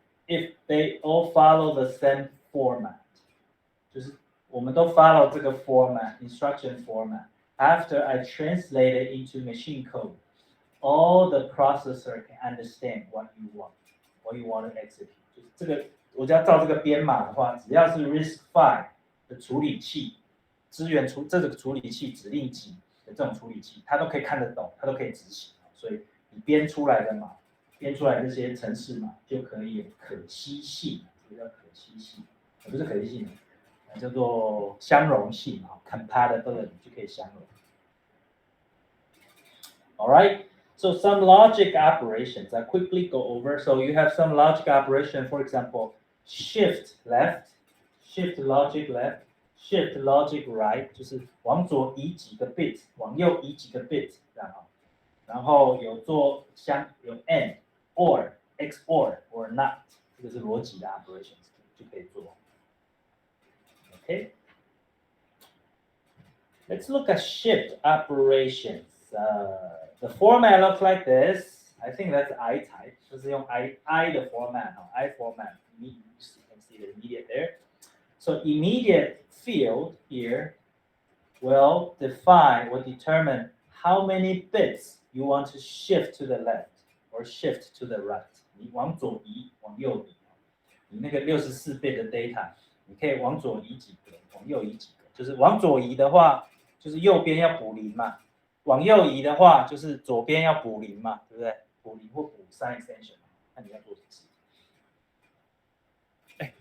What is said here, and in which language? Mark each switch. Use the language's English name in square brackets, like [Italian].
[English] If they all follow the same format, [Chinese] 就是我们都 follow 这个 format, [English] instruction format. After I translate it into machine code, all the processor can understand what you want to execute. [Chinese] 就是这个，我只要照这个编码的话，只要是 RISC-V 的处理器，支援这个处理器指令集的这种处理器，它都可以看得懂，它都可以执行。所以你编出来的码，编出来这些程式码就可以有可惜性，这个叫可惜性，不是可惜性，叫做相容性啊 ，compatibility 就可以相容。 [English] All right. So some logic operations I quickly go over. So you have some logic operation, for example, shift left, shift logic left, shift logic right， [Chinese] 就是往左移几个 bit， 往右移几个 bit， 这样啊。然后有做有 and, or, XOR, or not， 这个是逻辑的 operations 就可以做。 [English] Okay. Let's look at shift operations. The format looks like this. I think that's I type. [Chinese] 就是用 I 的 format, [English] I format. You can see the immediate there. So immediate field here will define or determine how many bits you want to shift to the left or shift to the right. [Chinese] 你往左移，往右移。你那个64 bit 的 data， 你可以往左移几个，往右移几个。就是往左移的话，就是右边要补0嘛。往右移的话，就是左边要补0嘛，对不对？补0或补3 extension， 看你要做什么事。